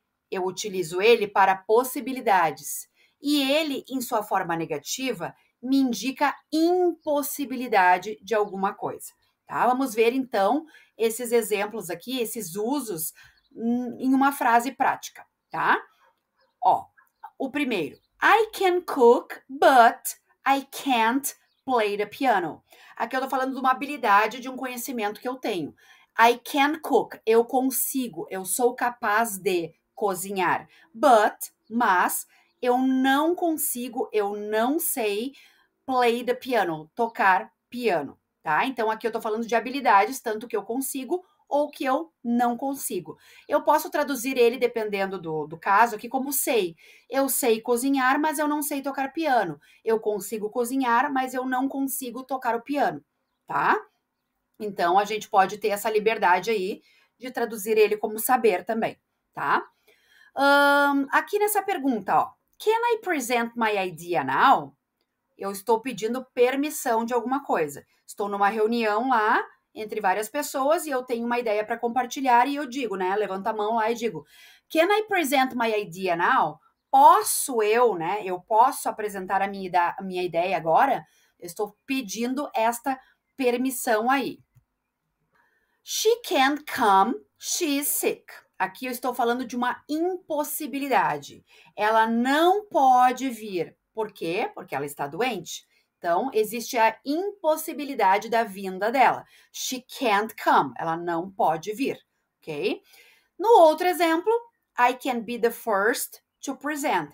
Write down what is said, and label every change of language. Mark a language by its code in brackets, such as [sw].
[pt] Eu utilizo ele para possibilidades. E ele, em sua forma negativa, me indica impossibilidade de alguma coisa. Tá? Vamos ver então esses exemplos aqui, esses usos em uma frase prática, tá? Ó, o primeiro. [en] I can cook, but I can't play the piano. [pt] Aqui eu tô falando de uma habilidade, de um conhecimento que eu tenho. [en] I can cook, [pt] eu consigo, eu sou capaz de cozinhar. Mas, eu não consigo, eu não sei [en] play the piano, [pt] tocar piano, tá? Então aqui eu tô falando de habilidades, tanto que eu consigo ou que eu não consigo. Eu posso traduzir ele, dependendo do caso, aqui como sei. Eu sei cozinhar, mas eu não sei tocar piano. Eu consigo cozinhar, mas eu não consigo tocar o piano, tá? Então, a gente pode ter essa liberdade aí de traduzir ele como saber também, tá? Aqui nessa pergunta, ó. [en] Can I present my idea now? [pt] Eu estou pedindo permissão de alguma coisa. Estou numa reunião lá entre várias pessoas e eu tenho uma ideia para compartilhar e eu digo, né? Levanto a mão lá e digo: [en] Can I present my idea now? [pt] Posso eu, né? Eu posso apresentar a minha ideia agora? Eu estou pedindo esta permissão aí. [en] She can't come, she is sick. [pt] Aqui eu estou falando de uma impossibilidade. Ela não pode vir. Por quê? Porque ela está doente. Então, existe a impossibilidade da vinda dela. [en] She can't come. [pt] Ela não pode vir, ok? No outro exemplo, [en] I can be the first to present.